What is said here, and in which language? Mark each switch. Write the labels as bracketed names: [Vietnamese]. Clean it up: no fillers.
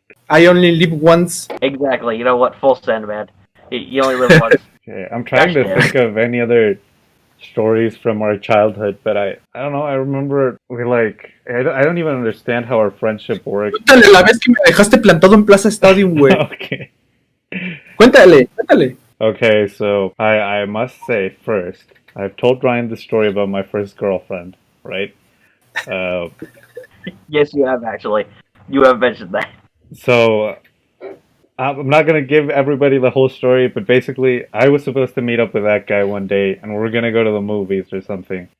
[English] I only live once. Exactly. You know what? Full send, man. You only live once. Okay, I'm trying to Gosh, think of any other stories from our childhood, but I don't know. I remember I don't even understand how our friendship works. [Spanish] Cuéntale la vez que me dejaste plantado en Plaza Stadium, güey. [English] Okay. [Spanish] Cuéntale. [English] Okay, so I must say first, I've told Ryan the story about my first girlfriend, right? Uh, Yes, you have actually. You have mentioned that. so I'm not gonna give everybody the whole story, but basically, I was supposed to meet up with that guy one day, and we are gonna go to the movies or something.